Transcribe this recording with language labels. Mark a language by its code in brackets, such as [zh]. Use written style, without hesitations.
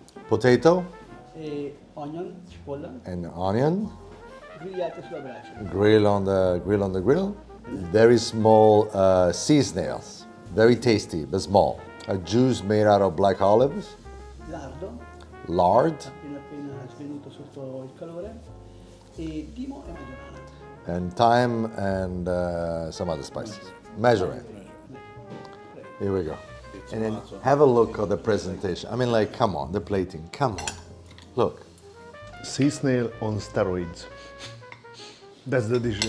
[en] Potato [it] e onion, cipolla, [en] and onion. [it] grigliate sulla brace. [en] Grill on the grill. Very small sea snails. Very tasty, but small. A juice made out of black olives. [it] Lardo, [en] Lard. [it] appena svenuto sotto il calore, e timo e maggiorana. [en] And thyme and some other spices. Measure it. Here we go. And then have a look at the presentation. I mean, like, come on, the plating. Come on. Look. Sea snail on steroids. That's the dish.